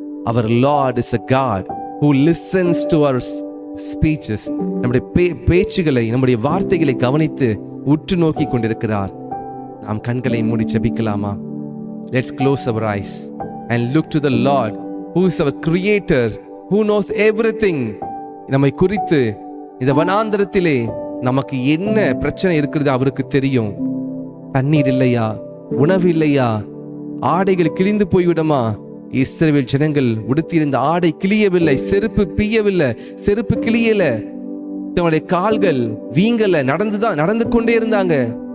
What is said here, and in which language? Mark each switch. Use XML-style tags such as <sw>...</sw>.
<en>Our Lord is a God who listens to our speeches.</en> <ta>நம்முடைய பேச்சுகளை, நம்முடைய வார்த்தைகளை கவனித்து உற்று நோக்கி கொண்டிருக்கிறார். நாம் கண்களை மூடி ஜெபிக்கலாமா?</ta> <en>Let's close our eyes and look to the Lord who is our creator, who knows everything.</en> <ta>நம்மை குறித்து இந்த வனாந்தரத்திலே நமக்கு என்ன பிரச்சனை இருக்கிறது அவருக்கு தெரியும். தண்ணீர் இல்லையா? உணவு இல்லையா? ஆடைகள் கிழிந்து போய்விடுமா? இஸ்ரவேல் ஜனங்கள் உடுத்தியிருந்த ஆடை கிளியவில்லை, செருப்பு பிய்யவில்லை, செருப்பு கிளியல, தங்களுடைய கால்கள் வீங்கல, நடந்து கொண்டே இருந்தாங்க.</ta>